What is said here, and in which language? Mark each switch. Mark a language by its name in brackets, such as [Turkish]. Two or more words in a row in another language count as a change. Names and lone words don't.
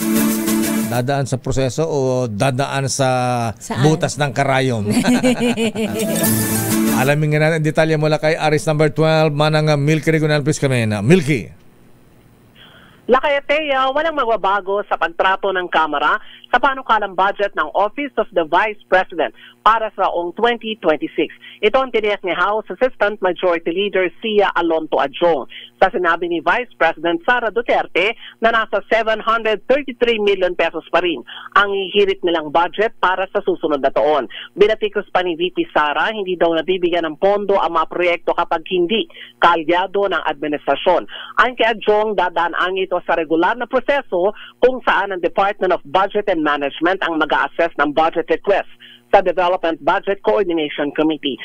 [Filipino] Dadaan sa proseso o dadaan sa butas ng karayom? Alamin nga natin detalye mula kay Aris number 12, manang Milky Regional Police Kamena. Milky. Lakayateya, walang magbabago sa pagtrato ng Kamara sa panukalang budget ng Office of the Vice President para sa taong 2026. Ito ang tiniyak ni House Assistant Majority Leader Sia Alonto Adjong sa sinabi ni Vice President Sara Duterte na nasa 733 [English] million pesos [Filipino] pa rin ang hihirit nilang budget para sa susunod na taon. Binatikos pa ni VP Sara, hindi daw nabibigyan ng pondo ang mga proyekto kapag hindi kaalyado ng administrasyon. Ayon kay Adjong, dadaan ito sa regular na proseso kung saan ang Department of Budget and Management ang mag-a-assess ng [English] budget request [Filipino] sa Development Budget Coordination Committee.